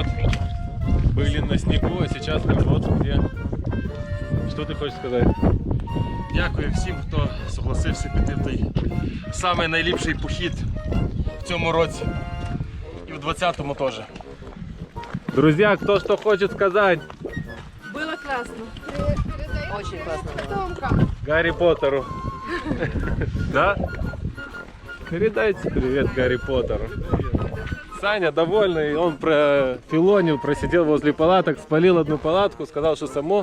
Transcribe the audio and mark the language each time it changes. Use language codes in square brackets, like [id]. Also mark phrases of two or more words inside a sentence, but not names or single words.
[ru] Были на снегу, а сейчас мы вот где. [uk] Что ти хочеш сказати? Дякую всім, хто согласився піти в той самий найліпший похід в цьому році. І в 20-му теж. [ru] Друзья, кто что хочет сказать Было классно. Очень классно. Гарри Поттеру? Да? Передайте привет Гарри Поттеру. Саня довольный, он профилонил, просидел возле палаток, спалил одну палатку, сказал, что само.